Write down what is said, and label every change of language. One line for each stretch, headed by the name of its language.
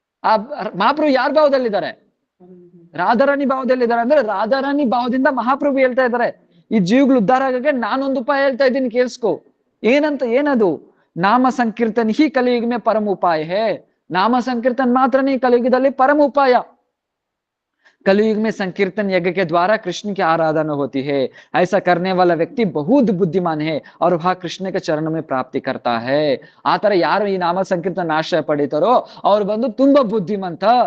Kannada: ಆ ಮಹಾಪ್ರಭು ಯಾರ ಭಾವದಲ್ಲಿದ್ದಾರೆ? ರಾಧಾರಾಣಿ ಭಾವದಲ್ಲಿದ್ದಾರೆ. ಅಂದ್ರೆ ರಾಧಾರಾಣಿ ಭಾವದಿಂದ ಮಹಾಪ್ರಭು ಹೇಳ್ತಾ ಇದ್ದಾರೆ, ಈ ಜೀವಗಳು ಉದ್ಧಾರ ಆಗಕ್ಕೆ ನಾನೊಂದು ಉಪಾಯ ಹೇಳ್ತಾ ಇದ್ದೀನಿ, ಕೇಳಿಸ್ಕೊ. ಏನದು? ನಾಮ ಸಂಕೀರ್ತನ್ ಹಿ ಕಲಿಯುಗ ಮೇ ಪರಮ ಉಪಾಯ ಹೇ. ನಾಮ ಸಂಕೀರ್ತನ್ ಮಾತ್ರನೇ ಕಲಿಯುಗದಲ್ಲಿ ಪರಮ ಉಪಾಯ.
Hindi: कलयुग में संकीर्तन यज्ञ के द्वारा कृष्ण की आराधना होती है। ऐसा करने वाला व्यक्ति बहुत बुद्धिमान है और वह कृष्ण के चरण में प्राप्ति करता है।
Kannada: आतर यार ಈ ನಾಮ ಸಂಕೀರ್ತನ ಆಶ್ರಯ ಪಡಿತಾರೋ ಅವ್ರು ಬಂದು ತುಂಬಾ ಬುದ್ಧಿಮಂತ.